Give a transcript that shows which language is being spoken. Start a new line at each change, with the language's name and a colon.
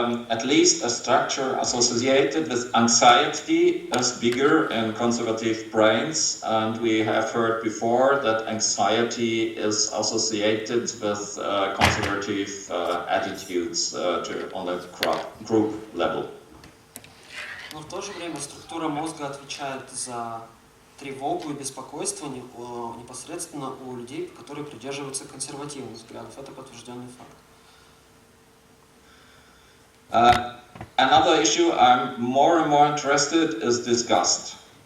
English: At least a structure associated with anxiety is bigger in conservative brains, and we have heard before that anxiety is associated with conservative attitudes on the group level.
Russian: Но в то же время структура мозга отвечает за тревогу и беспокойство непосредственно у людей, которые придерживаются консервативных взглядов. Это подтвержденный факт.
English: Another issue I'm more and more interested is disgust.